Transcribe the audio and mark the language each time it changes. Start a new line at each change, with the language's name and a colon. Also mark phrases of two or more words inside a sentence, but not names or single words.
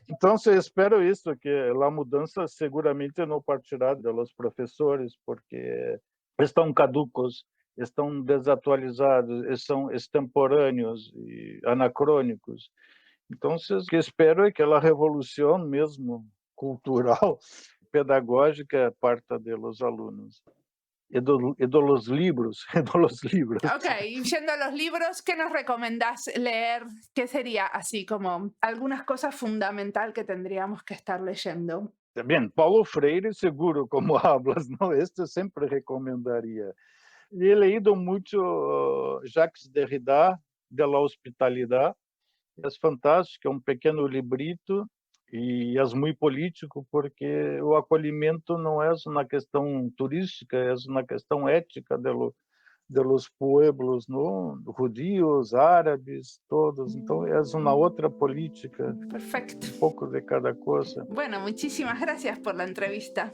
Portuguese: Então, espero isso, que a mudança seguramente não partirá dos professores, porque estão caducos, estão desatualizados, são extemporâneos e anacrônicos. Então, o que espero é que a revolução mesmo cultural, pedagógica, parta dos alunos. E dos livros.
Spanish: Ok, yendo a los libros, ¿qué nos recomendás leer? ¿Qué sería así como algunas cosas fundamentales que tendríamos que estar leyendo?
Portuguese: Bem, Paulo Freire, seguro,
Spanish: como hablas,
Portuguese: não? Este sempre recomendaria. E
Spanish: he leído
Portuguese: muito Jacques Derrida,
Spanish: de la hospitalidade.
Portuguese: É fantástico, é um pequeno librito e é muito político, porque o acolhimento não é uma questão turística, é uma questão ética
Spanish: de los pueblos,
Portuguese: não?
Spanish: Judíos, árabes, todos.
Portuguese: Então, é uma outra política.
Spanish: Perfecto.
Portuguese: Um pouco de cada coisa.
Spanish: Bueno, muchísimas gracias por la entrevista.